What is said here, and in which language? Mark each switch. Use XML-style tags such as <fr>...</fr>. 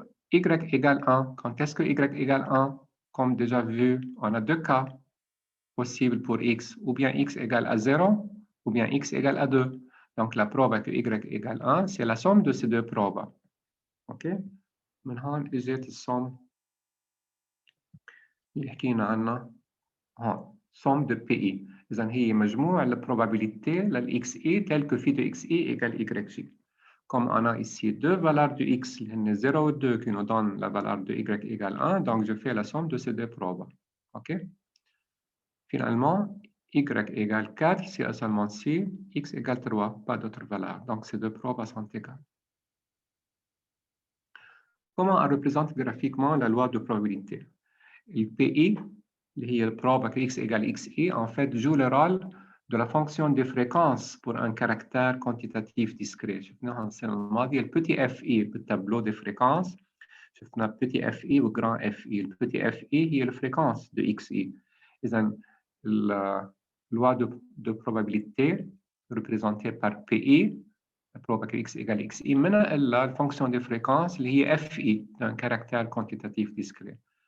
<fr>Y égale 1. Quand est-ce que y égale 1? Comme déjà vu, on a deux cas possibles pour x. Ou bien x égale à 0, ou bien x égale à 2. Donc, la proba que y égale 1, c'est la somme de ces deux probas. OK?</fr> <ar>من هون اجت الصم اللي حكينا عنها هون</ar> <fr>somme de PI.</fr> <ar>إذن هي مجموع البروبابيلité</ar> <fr>للX I tel que phi de XI égale YJ. Comme on a ici deux valeurs de X, 0 et 2 qui nous donnent la valeur de Y égale 1, donc je fais la somme de ces deux probas. OK? Finalement, Y égale 4 si et seulement si X égale 3, pas d'autre valeur. Donc ces deux probas sont égales. Comment on représente graphiquement la loi de probabilité? Le PI, qui est le proba que x égale xi, en fait, joue le rôle de la fonction de fréquence pour un caractère quantitatif discret.</fr> <ar>شفناها السنة الماضية البتي FI بال</ar> <fr>tableau de fréquences.</fr> <ar>شفنا</ar> <fr>petit FI ou grand FI. Le petit FI هي la fréquence de XI. إذن la loi de probabilité représentée par PI, la proba que x égale xi,</fr> <ar>منها</ar> <fr>la fonction de fréquence اللي هي FI d'un caractère quantitatif discret.</fr>